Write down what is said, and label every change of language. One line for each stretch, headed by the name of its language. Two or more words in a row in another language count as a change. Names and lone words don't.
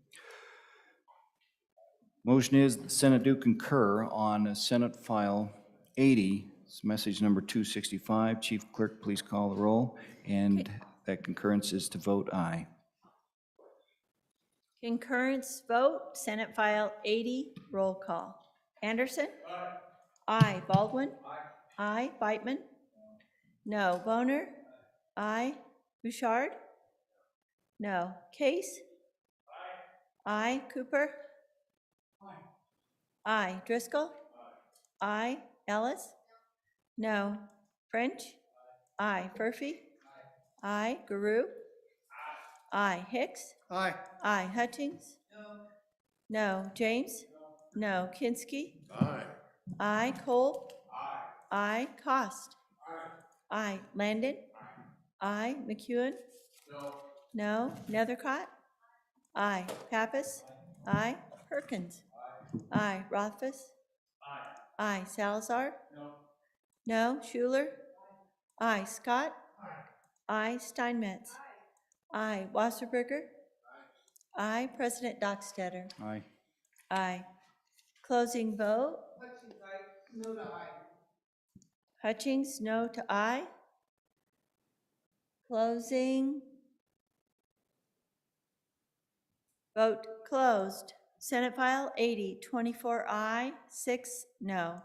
English: Motion is the Senate do concur on Senate File 80, it's message number 265. Chief Clerk, please call the roll. And that concurrence is to vote aye. Concurrence vote, Senate File 80, roll call. Anderson? Aye. Aye. Baldwin? Aye. Aye. Beitman? No. Boner? Aye. Bouchard? No. Case? Aye. Aye. Cooper? Aye. Aye. Driscoll? Aye. Aye. Ellis? No. French? Aye. Furphy? Aye. Guru? Aye. Hicks? Aye. Aye. Hutchings? No. James? No. Kinski? Aye. Aye. Cole? Aye. Aye. Cost? Aye. Landon? Aye. McEwen? No. Nethercott? Aye. Pappas? Aye. Perkins? Aye. Rothfuss? Aye. Salazar? No. Schuler? Aye. Scott? Aye. Steinmetz? Aye. Wasserberger? Aye. President Dockstetter? Aye. Aye. Closing vote? Hutchings, no to aye. Closing. Vote closed. Senate File 80, 24 aye, 6 no.